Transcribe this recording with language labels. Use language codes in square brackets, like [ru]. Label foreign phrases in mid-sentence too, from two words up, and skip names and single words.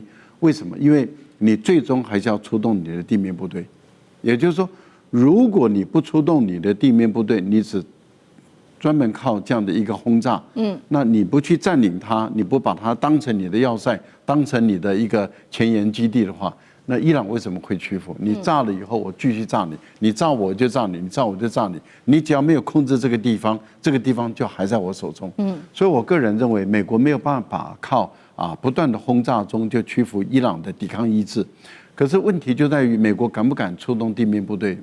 [zh] 為什麼？因為你最終還是要出動你的地面部隊，也就是說，如果你不出動你的地面部隊，你只專門靠這樣的一個轟炸，那你不去佔領它，你不把它當成你的要塞，當成你的一個前沿基地的話，那伊朗為什麼會屈服？你炸了以後，我繼續炸你，你炸我就炸你，你炸我就炸你，你只要沒有控制這個地方，這個地方就還在我手中。所以我個人認為，美國沒有辦法靠不斷的轟炸中就屈服伊朗的抵抗意志。可是問題就在於美國敢不敢出動地面部隊？